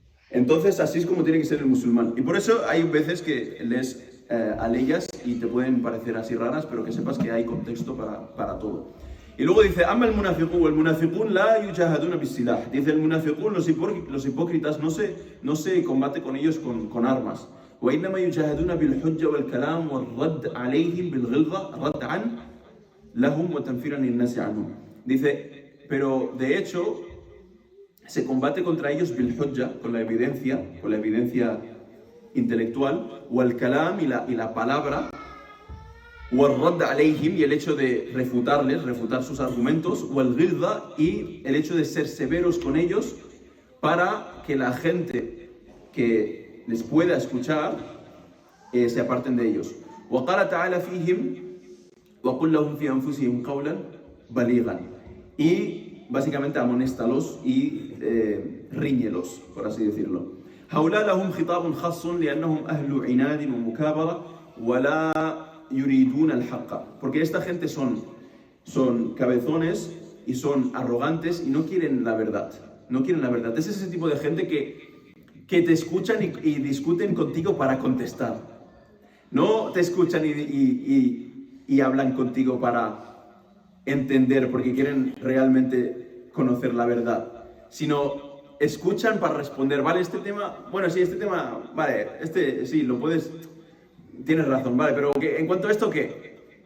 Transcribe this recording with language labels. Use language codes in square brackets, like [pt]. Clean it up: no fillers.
[es] Entonces, así es como tiene que ser el musulmán. Y por eso hay veces que lees aleyas y te pueden parecer así raras, pero que sepas que hay contexto para todo. Y luego dice, [ar] ama el munafiqun la yujahaduna bisilah. [es] Dice el munafiqun, los hipócritas no se combate con ellos con armas. [ar] وإنما يجاهدون بالحجة والكلام والرد عليهم بالغلظة ردعا لهم وتنفيرا للناس عنهم. [es] Dice, pero de hecho se combate contra ellos [ar] bil hujja, [es] con la evidencia intelectual, o el kalam y la palabra, o el [ar] radd alayhim, [es] y el hecho de refutar sus argumentos, o el ghilza, y el hecho de ser severos con ellos para que la gente que les pueda escuchar se aparten de ellos. [ar] وقال تعالى فيهم وقل لهم في أنفسهم قولا بليغا. [es] Y básicamente amonéstalos y ríñelos, por así decirlo. [ar] هؤلاء لهم خطاب خاص لأنهم أهل عناد ومكابرة ولا يريدون الحق. [es] Porque esta gente son cabezones y son arrogantes y no quieren la verdad. No quieren la verdad. Es ese tipo de gente que te escuchan y discuten contigo para contestar. No te escuchan y hablan contigo para entender, porque quieren realmente conocer la verdad, sino escuchan para responder, vale, este tema, vale, sí, lo puedes, tienes razón, vale, pero en cuanto a esto, ¿qué?